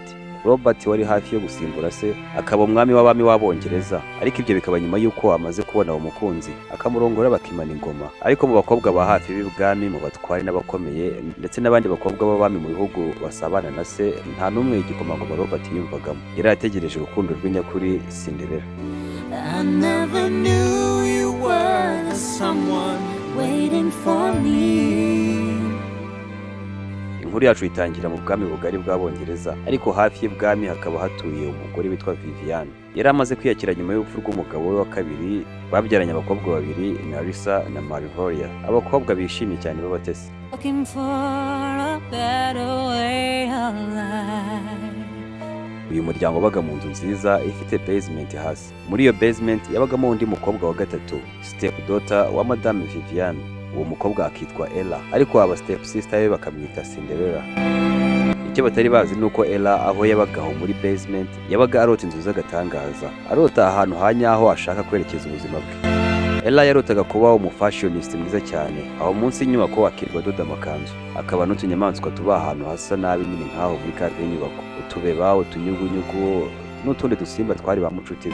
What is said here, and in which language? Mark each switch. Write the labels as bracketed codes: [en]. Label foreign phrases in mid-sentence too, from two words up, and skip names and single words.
[rw] Robert wari hafi yo gusimbura se, akaba umwami w'abami w'Abongereza, ariko ibyo bikaba nyuma y'uko amaze kubona umukunzi, akamurongora bakimana ingoma. Ariko mu bakobwa ba hafi b'ibwami, mu batwari n'abakomeye ndetse n'abandi bakobwa b'abami mu bihugu basabana na se, nta n'umwe igikomangoma Robert yiyumvagamo. Yari ategereje urukundo rw'inyakuri Cinderella. [en] I never knew you were the someone waiting for me. [rw] Inkuru yacu itangira mu bwami bugari bw'Abongereza, ariko hafi y'ibwami hakaba hatuye umugore witwa Viviane. Yari amaze kwiyakira nyuma y'urupfu rw'umugabo we wa kabiri, babyaranye abakobwa babiri, Narissa na Malvolia, abakobwa bishimye cyane b'abatesi. [en] Looking for a better way of life. [rw] Uyu muryango wabaga mu nzu nziza ifite basement hasi. Muri iyo basement yabagamo undi mukobwa wa gatatu, [en] step daughter [rw] wa Madame Viviane. Uwo mukobwa akitwa Ella, ariko aba [en] step sister [rw] be bakamwita Cinderella. Icyo batari bazi nuko Ella aho yabagaho muri basement yabaga arota inzu z'agatangaza, arota ahantu hanyaho ashaka kwerekeza ubuzima bwe. Ella yarotaga kuba umufashionist mwiza cyane, aho munsi y'inyubako akirirwa adoda amakanzu, akaba n'utunyamaswa tuba ahantu hasa nabi nyine nkaho muri kade y'inyubako, utubeba, utunyugunyugu n'utundi dusimba twari ba mucuti be.